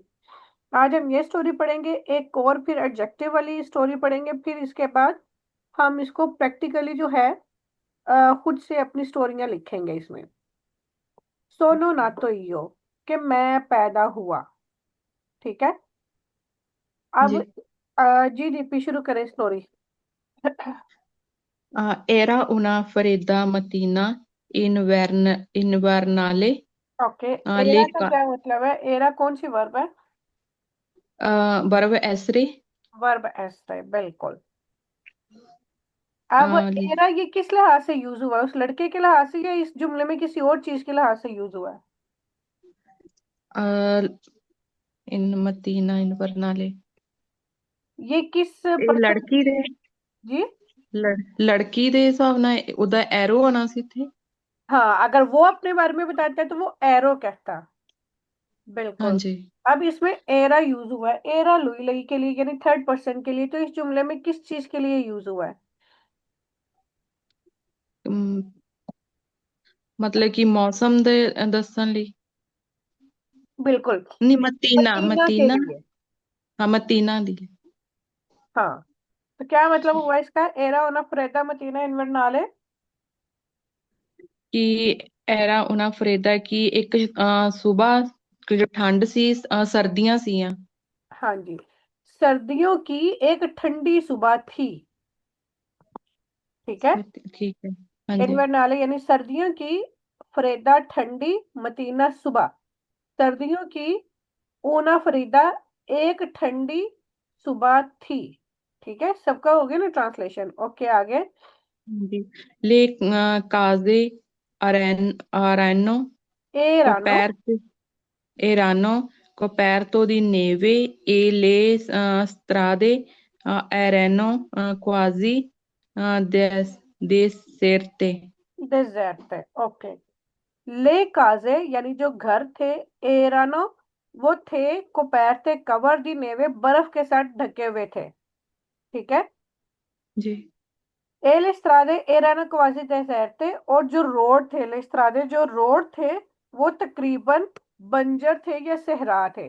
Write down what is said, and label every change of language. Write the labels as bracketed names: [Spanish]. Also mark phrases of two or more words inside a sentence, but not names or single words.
[Hindi] आज हम ये स्टोरी पढ़ेंगे, एक और फिर एडजेक्टिव वाली स्टोरी पढ़ेंगे, फिर इसके बाद हम इसको प्रैक्टिकली जो है खुद से अपनी स्टोरियां लिखेंगे इसमें। [Italian] sono nato io, [Hindi] कि मैं पैदा हुआ। ठीक है। अब जी। जी दीपी शुरू करें स्टोरी। [Italian] Era una fredda mattina invernale, [Hindi] ओके। एरा [Italian] le [Hindi] का क्या मतलब है? एरा कौन सी वर्ब है? [Italian] verbo essere, [Hindi] वर्ब एस है, बिल्कुल। अब uh, एरा ये किस लिहाज से यूज हुआ है? उस लड़के के लिहाज से या इस जुमले में किसी और चीज के लिहाज से यूज हुआ है? [Italian] uh, in mattina invernale। [Hindi] ये किस पर्सन लड़की की दे है? जी। [Punjabi] लड़की ਦੇ ਹਿਸਾਬ ਨਾਲ ਉਹਦਾ ਐਰੋ ਆਣਾ ਸੀ ਇੱਥੇ। [Hindi] हाँ, अगर वो अपने बारे में बताता है तो वो एरो कहता। बिल्कुल। ਹਾਂਜੀ। अब इसमें एरा यूज हुआ है, एरा लुई लगी के लिए यानी थर्ड पर्सन के लिए, तो इस जुमले में किस चीज के लिए यूज हुआ है? [Punjabi] ਅਮ, ਮਤਲਬ कि मौसम ਦੇ ਦੱਸਣ ਲਈ। [Hindi] बिल्कुल। [Punjabi] ਨਹੀਂ ਮਤੀਨਾ [Hindi] मदीना के मतीना। लिए। [Punjabi] हाँ मतीना दी। [Hindi] हाँ। तो क्या मतलब हुआ इसका? [Italian] एरा una fredda mattina invernale। [Hindi] कि [Italian] era una fredda [Hindi] कि एक सुबह की जो ठंड सी सर्दियां सी। हाँ जी। सर्दियों की एक ठंडी सुबह थी। ठीक है। ठीक है। हाँ जी। इन्वर्नाले यानी सर्दियों की, फरीदा ठंडी, मतीना सुबह। सर्दियों की [Italian] una fredda [Hindi] एक ठंडी सुबह थी। ठीक है, सबका हो गया ना ट्रांसलेशन? ओके, आगे। हाँ जी। [Italian] le case erano [Hindi] ए रानो। [Italian] coperto erano coperto di neve e le strade erano quasi deserte। [Hindi] डिजर्ट है। ओके। [Italian] le case [Hindi] यानी जो घर थे, एरानो वो थे कोperते कवर [Italian] di neve, [Hindi] बर्फ के साथ ढके हुए थे। ठीक है। जी। [Italian] le strade erano quasi deserto, [Hindi] और जो रोड थे, [Italian] le strade [Hindi] जो रोड थे वो तकरीबन बंजर थे या सहरा थे।